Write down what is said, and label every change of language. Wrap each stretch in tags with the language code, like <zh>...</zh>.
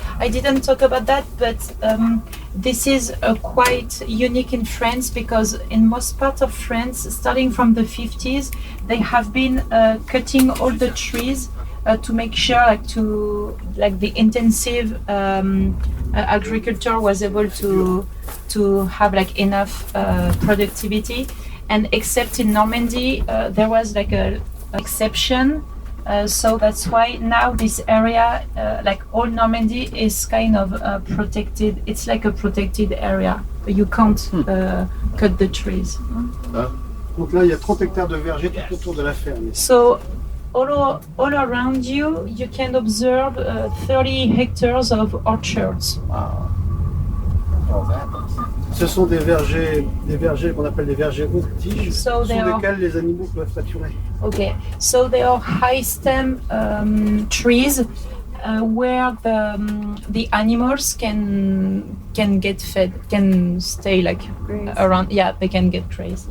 <en>I didn't talk about that, but this is quite unique in France, because in most parts of France, starting from the 50s, they have been cutting all the trees to make sure the intensive agriculture was able to have enough productivity. And except in Normandy, there was a exception. So that's why now this area, all Normandy, is kind of protected. It's like a protected area. You can't cut the trees.</en> <fr>Donc là, il y a 30 hectares de vergers tout autour de la ferme.</fr> <en>So all around you, you can observe 30 hectares of orchards. Wow.</en> <fr>Ce sont des vergers qu'on appelle des vergers haute tige, sur lesquels les animaux peuvent pâturer.</fr> <en>Okay, so they are high stem trees where the animals can get fed, can stay around. Yeah, they can get grazed.</en>